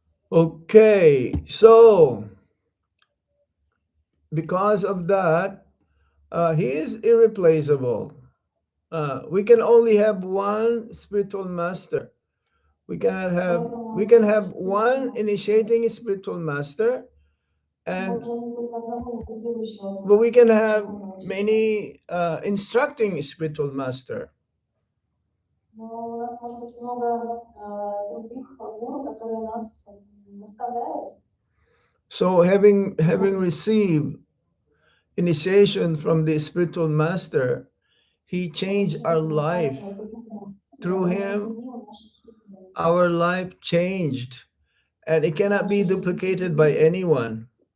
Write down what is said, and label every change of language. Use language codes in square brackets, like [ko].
[en] Okay, so because of that, he is irreplaceable. We can only have one spiritual master. We can have one initiating spiritual master, and but we can have many instructing spiritual master. [ru] Но у нас может быть много других гуру, которые нас заставляют. [en] So having received initiation from the spiritual master, he changed our life. Through him, our life changed, and it cannot be duplicated by anyone.